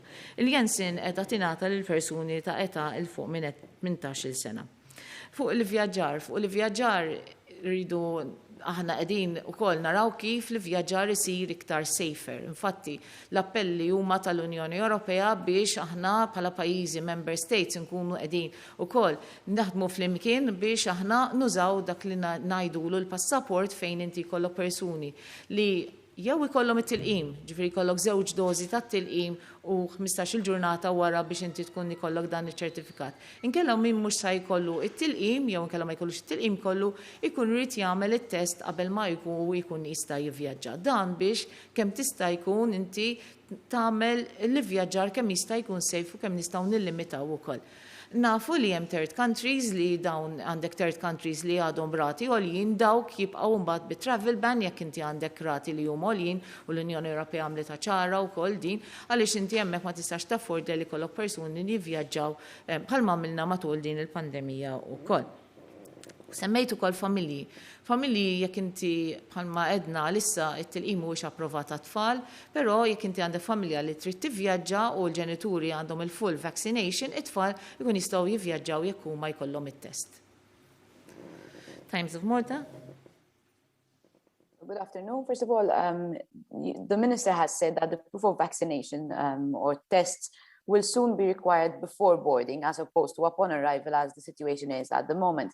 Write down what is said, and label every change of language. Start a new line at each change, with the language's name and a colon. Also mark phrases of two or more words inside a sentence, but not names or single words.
Maltese: Il-Janssen qiegħda tingħata lil persuni ta' età il fuq minn 18-il sena. Fuq il-vjaġġar rridu aħna qegħdin ukoll naraw kif l-vjaġġar isir iktar safer. Infatti, l-appelli huma tal-Unjoni Ewropea biex aħna bħala pajjiżi
English: member states
Maltese: nkunu qegħdin ukoll naħdmu flimkien biex aħna nużaw dak li ngħidulu l-passaport fejn inti jkollok persuni li jew ikollhom it-tilqim, ġifieri jkollok żewġ dożi tat-tilqim u 15-il ġurnata wara biex inti tkun ikollok dan iċ-ċertifikat. Inkella min mhux se jkollu it-tilqim jew inkella ma jkollux it-tilqim kollu jkun irid jagħmel it-test qabel ma jkun jista' jivvjaġġa. Dan biex kemm tista' jkun inti tagħmel l-ivvjaġġar kemm jista' jkun safe u kemm nistgħu nillimitaw ukoll. Nafu li hemm
English: third countries
Maltese: li dawn għandek
English: third countries
Maltese: li għadhom rati għoljin dawk jibqgħu mbagħad bit-
English: travel ban
Maltese: jekk inti għandek rati li huma għoljin u l-Unjoni Ewropea għamlet ċara wkoll din għaliex inti hemmhekk ma tistax tafforda li jkollok persuni li jivvjaġġaw bħalma għamilna matul din il-pandemija wkoll. Semmejt ukoll familji. Familji jekk inti bħalma edna lissa it-tilqim mhuwiex approvat tfal, però jekk inti għandek familja li trid tivvjaġġa u l-ġenituri għandhom il-
English: full vaccination,
Maltese: it-tfal ikun jistgħu jivvjaġġaw jekk huma jkollhom it-test.
English: Times of Malta. Good afternoon. First of all, the Minister has said that the proof of vaccination or tests will soon be required before boarding as opposed to upon arrival as the situation is at the moment.